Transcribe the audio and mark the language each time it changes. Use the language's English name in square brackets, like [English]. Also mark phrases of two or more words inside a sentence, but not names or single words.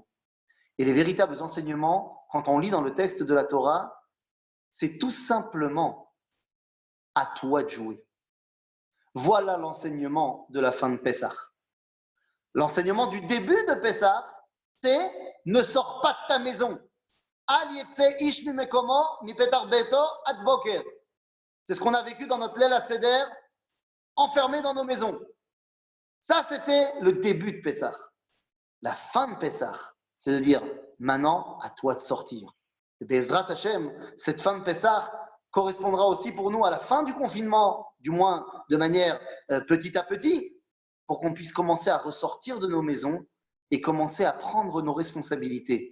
[French] Et les véritables enseignements, quand on lit dans le texte de la Torah, c'est tout simplement à toi de jouer. Voilà l'enseignement de la fin de Pessah. L'enseignement du début de Pessah, c'est ne sors pas de ta maison. [Hebrew] אל יצא איש ממקומו מפתח ביתו עד בוקר. [French] C'est ce qu'on a vécu dans notre [Hebrew] ליל הסדר, [French] enfermés dans nos maisons. Ça, c'était le début de Pessah. La fin de Pessah, c'est de dire, maintenant, à toi de sortir. Et [Hebrew] בעזרת השם, [French] cette fin de Pessah correspondra aussi pour nous à la fin du confinement, du moins de manière petit à petit, pour qu'on puisse commencer à ressortir de nos maisons et commencer à prendre nos responsabilités.